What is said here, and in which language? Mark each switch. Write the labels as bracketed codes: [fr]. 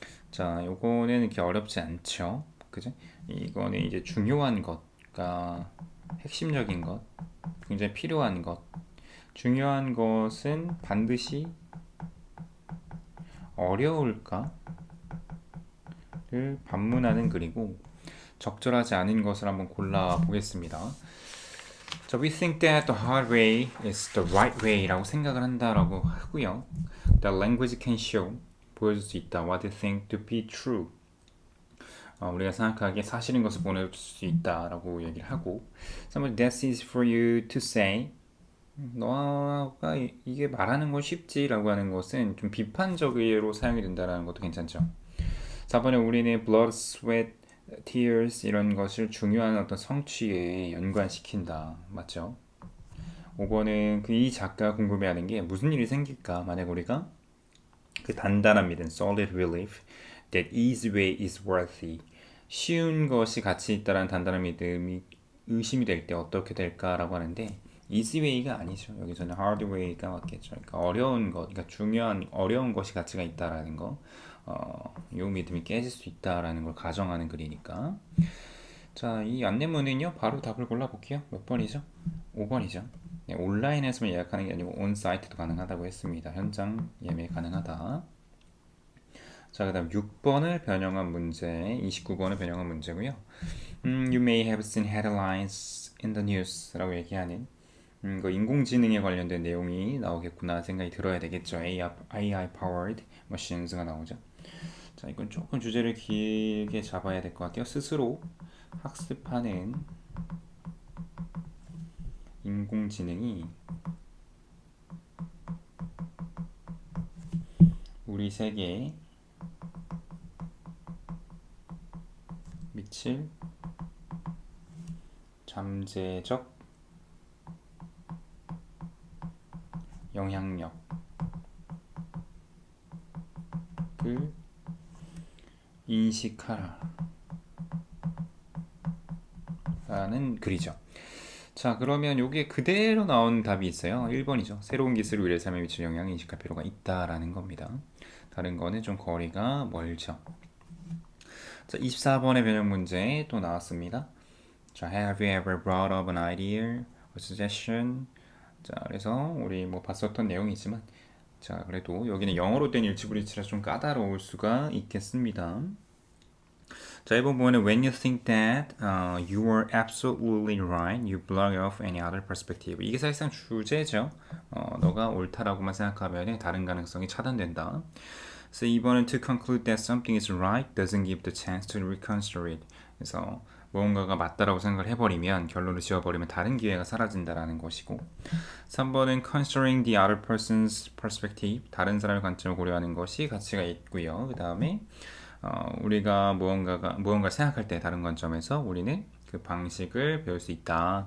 [ko] 자, 요거는 이렇게 어렵지 않죠. 그죠? 이거는 이제 중요한 것, 그러니까 핵심적인 것, 굉장히 필요한 것. 중요한 것은 반드시 어려울까를 반문하는 글이고 적절하지 않은 것을 한번 골라 보겠습니다. [en] 자, we think that the hard way is the right way라고 [ko] 생각을 한다라고 하고요. [en] The language can show [ko] 보여줄 수 있다. [en] What you think to be true. [ko] 우리가 생각하기에 사실인 것을 보내줄 수 있다라고 얘기를 하고, [en] Somebody that's easy for you to say. [ko] 너가 이게 말하는 건 쉽지라고 하는 것은 좀 비판적으로 사용이 된다는 것도 괜찮죠. 4번에 우리는 [en] blood, sweat, tears [ko] 이런 것을 중요한 어떤 성취에 연관시킨다. 맞죠? 5번은 그 이 작가가 궁금해하는 게 무슨 일이 생길까? 만약 우리가 그 단단한 믿음, [en] solid belief that easy way is worthy. [ko] 쉬운 것이 가치 있다라는 단단한 믿음이 의심이 될 때 어떻게 될까라고 하는데 easy way가 아니죠. 여기서는 hard way가 맞겠죠. 그러니까 어려운 것, 그러니까 중요한 어려운 것이 가치가 있다라는 거, 요 믿음이 깨질 수 있다라는 걸 가정하는 글이니까. 자, 이 안내문은요, 바로 답을 골라볼게요. 몇 번이죠? 5번이죠. 네, 온라인에서만 예약하는 게 아니고 온사이트도 가능하다고 했습니다. 현장 예매 가능하다. 자, 그 다음 6번을 변형한 문제, 29번을 변형한 문제고요. [en] You may have seen headlines in the news [ko] 라고 얘기하는 그 인공지능에 관련된 내용이 나오겠구나 생각이 들어야 되겠죠. [en] AI powered machines [ko] 가 나오죠. 자, 이건 조금 주제를 길게 잡아야 될 것 같아요. 스스로 학습하는 인공지능이 우리 세계에 미칠 잠재적 영향력을 인식하라 라는 글이죠. 자, 그러면 요게 그대로 나온 답이 있어요. 1번이죠. 새로운 기술을 우리의 삶에 미칠 영향을 인식할 필요가 있다라는 겁니다. 다른 거는 좀 거리가 멀죠. 자, 24번의 변형 문제 또 나왔습니다. [en] 자, have you ever brought up an idea or suggestion? [ko] 자, 그래서 우리 뭐 봤었던 내용이지만 자, 그래도 여기는 영어로 된 일치불이치라 좀 까다로울 수가 있겠습니다. 자, 이번 부분은 [en] when you think that you are absolutely right, you block off any other perspective. [ko] 이게 사실상 주제죠. 너가 옳다라고만 생각하면 다른 가능성이 차단된다. 그래서 이번은 [en] to conclude that something is right doesn't give the chance to reconsider it. [ko] 그래서 무언가가 맞다라고 생각을 해버리면 결론을 지어버리면 다른 기회가 사라진다라는 것이고 3번은 [en] considering the other person's perspective. [ko] 다른 사람의 관점을 고려하는 것이 가치가 있고요. 그 다음에 우리가 무언가를 생각할 때 다른 관점에서 우리는 그 방식을 배울 수 있다.